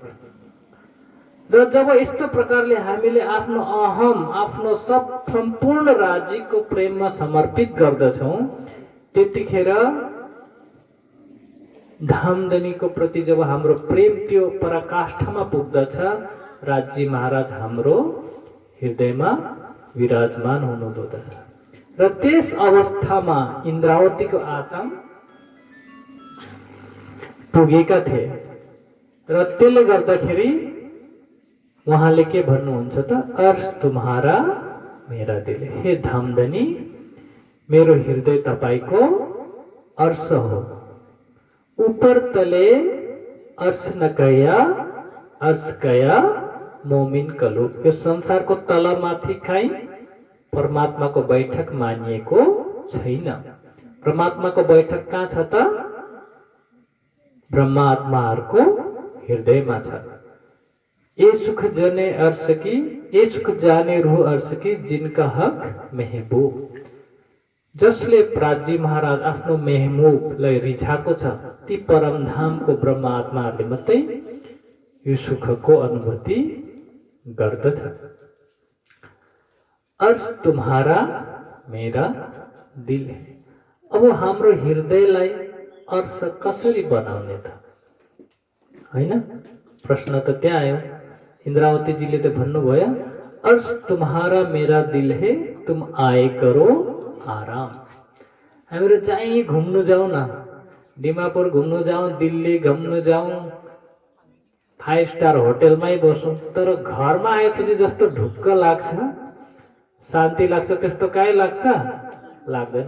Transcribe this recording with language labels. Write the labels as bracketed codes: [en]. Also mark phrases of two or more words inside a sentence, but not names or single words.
[ne] र जब यस्तो प्रकारले हामीले आफ्नो अहम, आफ्नो सम्पूर्ण राज्यको प्रेममा समर्पित गर्दछौँ, त्यतिखेर धामधनीको प्रति जब हाम्रो प्रेम त्यो पराकाष्ठमा पुग्दछ, राज्य महाराज हाम्रो हृदयमा विराजमान हुनुहुँदछ। र त्यस अवस्थामा इन्द्रावतीको आत्मा पुगेका थिए। र त्यसले गर्दाखेरि उहाँले के भन्नुहुन्छ त, [hi] अर्श तुम्हारा मेरा दिल, [ne] हे धामधनी मेरो हृदय तपाईको अर्श हो। [hi] ऊपर तले अर्श न कया, अर्श कया मोमिन कलु। [ne] यो संसारको तलमाथि काहीँ परमात्माको बैठक मानिएको छैन। परमात्माको बैठक कहाँ छ त, ब्रह्मा आत्माहरूको हृदयमा छ। [hi] ये सुख जने अर्श की, ये सुख जाने रूह अर्श की, जिनका हक महबूब। [ne] जसले प्राजी महाराज आफ्नो मेहबूबलाई रिझाएको छ, ती परमधामको ब्रह्मा आत्माहरूले मात्रै यो सुखको अनुभूति गर्दछ। [hi] अर्श तुम्हारा मेरा दिल है। [ne] अब हाम्रो हृदयलाई अर्श कसरी बनाउने त, हैन? प्रश्न त त्यहाँ आयो। इन्द्रावतीजीले त भन्नुभयो, [hi] अर्श तुम्हारा मेरा दिल है, तुम आए करो आराम। [ne] हामीहरू चाहिँ घुम्नु जाउँ न, डिमापुर घुम्नु जाउँ, दिल्ली घुम्नु जाउँ, 5 स्टार होटेलमै बसौँ, तर घरमा आएपछि जस्तो ढुक्क लाग्छ, शान्ति लाग्छ त्यस्तो काहीँ लाग्छ लाग्दैन।